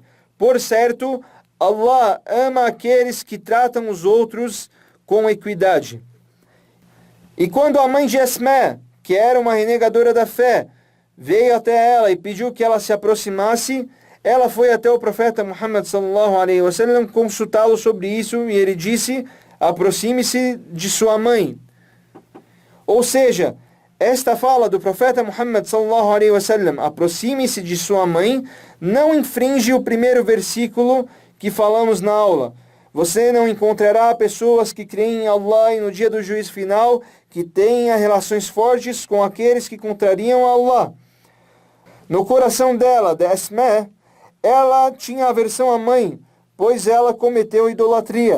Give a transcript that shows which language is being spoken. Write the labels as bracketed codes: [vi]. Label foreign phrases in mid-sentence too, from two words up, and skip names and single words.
[pt] Por certo, Allah ama aqueles que tratam os outros com equidade. E quando a mãe de Asma, que era uma renegadora da fé, veio até ela e pediu que ela se aproximasse, ela foi até o profeta Muhammad [ar] صلى الله عليه وسلم [pt] consultá-lo sobre isso, e ele disse: aproxime-se de sua mãe. Ou seja, esta fala do profeta Muhammad [ar] صلى الله عليه وسلم, [pt] aproxime-se de sua mãe, não infringe o primeiro versículo que falamos na aula. Você não encontrará pessoas que creem em Allah e no dia do juízo final, que tenham relações fortes com aqueles que contrariam Allah. No coração dela, de Asma, ela tinha aversão à mãe, pois ela cometeu idolatria.